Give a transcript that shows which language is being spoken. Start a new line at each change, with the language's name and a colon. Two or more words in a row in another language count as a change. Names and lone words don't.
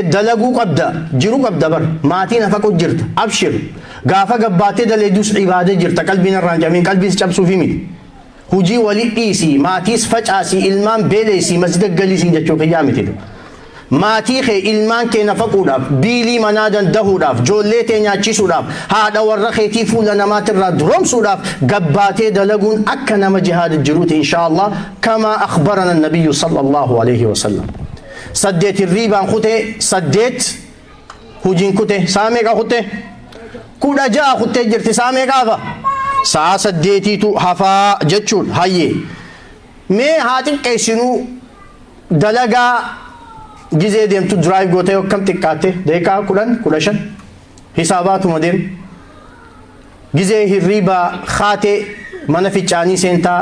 Oromo: dalaguu qabda jiru qabda bar maatiin hafaqu jirta abshir gaafa gabbaatee daleedus ibaada jirta qalbiin irraan jamin qalbiin cabsuu fi miti hujii walit dhiisii maatiis facaasii ilmaan beeleysii masjida galisii jechuu kiyyaa miti maatii kee ilmaan kee nafaquudhaaf biilii manaa dandahuudhaaf joollee tee nyaachisuudhaaf haadha warra keetii fuula namaatirraa duroomsuudhaaf gabbaatee dalaguun akka nama jihaada jiruuti inshaallah kamaa
Arabic: أخبرنا النبي صلى الله عليه وسلم.
Oromo: saddeet hirriibaan kutee saddeet hujiin kutee saa meeqa kutee 16 kutee jirti saa meeqaafa saa saddeetiitu hafaa jechuun hayyee mee haa xiqqeessinuu dalagaa gizee deemtu drive gootee akkam xiqqaatte deekaa 10-15 hisaabaatuma deemu gizee hirriibaa kaatee mana ficcaanii seentaa